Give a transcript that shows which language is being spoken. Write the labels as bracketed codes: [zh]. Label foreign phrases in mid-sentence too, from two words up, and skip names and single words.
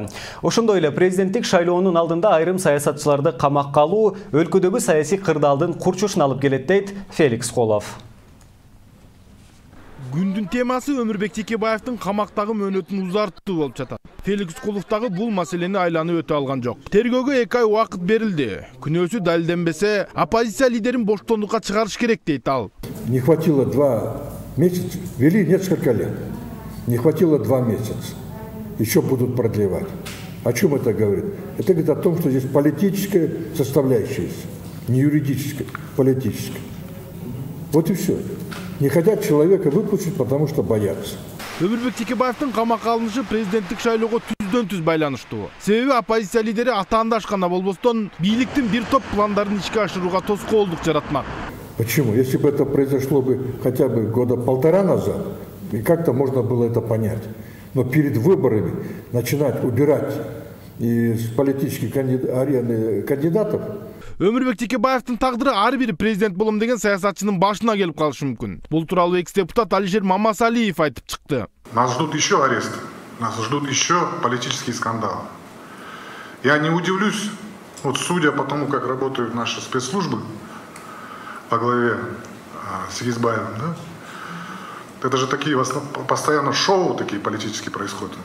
[ky] Ошондой эле президенттик шайлоонун алдында айрым саясатчыларды камакка алуу өлкөдөгү саясий кырдаалдын курчушуна алып келет дейт Феликс Кулов. Күндүн темасы Өмүрбек Текебаевдин камактагы мөөнөтүн узартуу болуп жатат. Феликс Куловдагы бул маселени айланып өтө алган жок. Тергөөгө 2 ай убакыт берилди. Күнөөсү далилденбесе, оппозиция лидерин боштондукка чыгарыш керек дейт ал. [ru] Не хватило 2 месяца, вели несколько лет. Не хватило 2 месяца. Еще будут продлевать. О чем это говорит? Это говорит о том, что здесь политическая составляющая есть. Не юридическая, политическая. Вот и все. Не хотят человека выпустить, потому что боятся. [ky] Өмүрбек Текебаевдин камакка алынышы президенттик шайлоого түздөн-түз байланыштуу. Себеби оппозиция лидери атаандаш гана болбостон, бийликтин бир топ пландарын ишке ашырууга тоскоолдук жаратмак. [ru] Почему? Если бы это произошло бы хотя бы 1.5 года назад, и как-то можно было это понять. Но перед выборами начинать убирать из политических арены кандидатов. [ky] Өмүрбек Текебаевдин тагдыры ар бир президент болом деген саясатчынын башына келип калышы мүмкүн. Бул тууралуу экс-депутат Алишер Мамасалиев айтып чыкты. [ru] Нас ждут еще аресты, нас ждут еще политические скандалы. Я не удивлюсь, вот судя по тому, как работают наши спецслужбы во главе с Егизбаевым, да? Это же такие постоянно шоу такие политические происходят у нас.